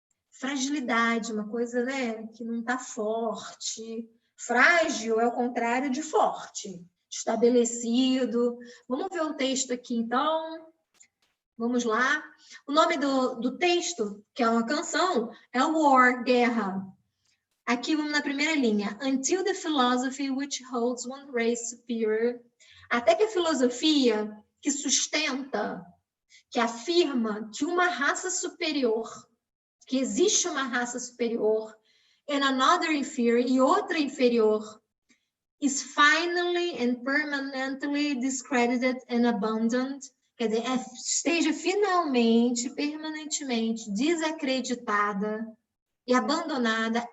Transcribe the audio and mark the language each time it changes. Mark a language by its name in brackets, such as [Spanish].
[Portuguese] Fragilidade, uma coisa, né, que não está forte. Frágil é o contrário de forte, estabelecido. Vamos ver o texto aqui, então. Vamos lá. O nome do texto, que é uma canção, é War, Guerra. Aqui vamos na primeira linha. [English] Until the philosophy which holds one race superior. [Portuguese] Até que a filosofia que sustenta, que afirma que uma raça superior, que existe uma raça superior, [English] and another inferior, [Portuguese] e outra inferior, [English] is finally and permanently discredited and abandoned, [Portuguese] quer dizer, esteja finalmente, permanentemente desacreditada e abandonada.